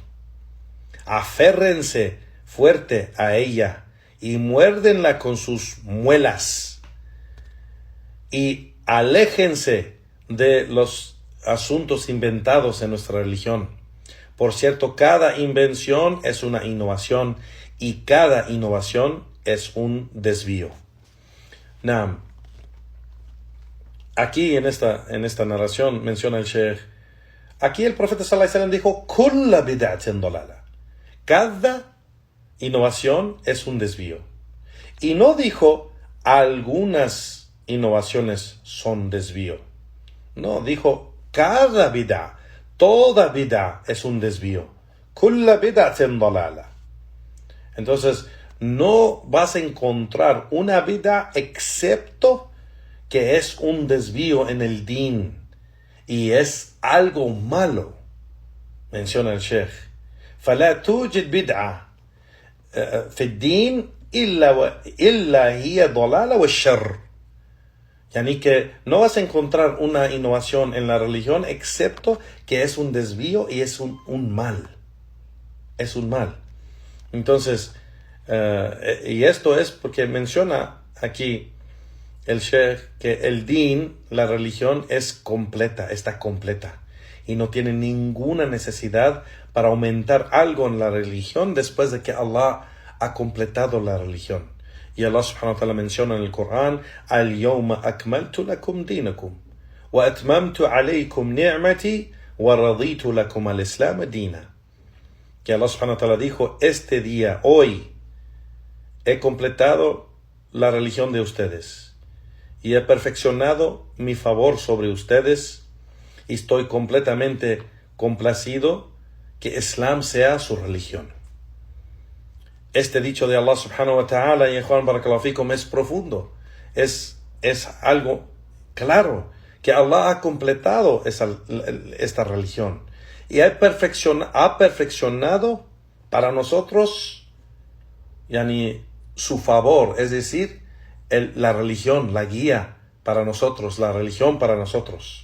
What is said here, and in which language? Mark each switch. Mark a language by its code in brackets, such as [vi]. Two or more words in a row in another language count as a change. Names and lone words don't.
[es] Aférrense fuerte a ella y muérdenla con sus muelas y aléjense de los asuntos inventados en nuestra religión. Por cierto, cada invención es una innovación y cada innovación es un desvío. Naam. Aquí en esta narración menciona el Sheikh, aquí el profeta [ar] صلى الله عليه وسلم [es] dijo, [ar] كل بدعة ضلالة. [es] Cada innovación es un desvío. Y no dijo, algunas innovaciones son desvío. No, dijo, cada bid'a, toda bid'a es un desvío. [ar] كل بدعة ضلالة. [es] Entonces, no vas a encontrar una bid'a excepto que es un desvío en el din y es algo malo. Menciona el Sheikh. [ar] فلا توجد بدعة في الدين إلا هي ضلالة والشر. [es] Yani que no vas a encontrar una innovación en la religión excepto que es un desvío y es un mal. Es un mal. Entonces, y esto es porque menciona aquí el Sheikh que el din, la religión, es completa, está completa. Y no tiene ninguna necesidad para aumentar algo en la religión después de que Allah ha completado la religión. Y Allah [ar] سبحانه وتعالى [es] menciona en el Corán, [ar] اليوم أكملت لكم دينكم وأتممت عليكم نعمتي ورضيت لكم الإسلام دينا. [es] Que Allah [ar] سبحانه وتعالى [es] dijo, este día, hoy, he completado la religión de ustedes y he perfeccionado mi favor sobre ustedes y estoy completamente complacido que Islam sea su religión. Este dicho de Allah [ar] سبحانه وتعالى, [es] y Juan [ar] بارك الله فيكم, [es] es profundo. Es algo claro, que Allah ha completado esta religión y ha perfeccionado para nosotros su favor, es decir, la religión, la guía para nosotros, la religión para nosotros.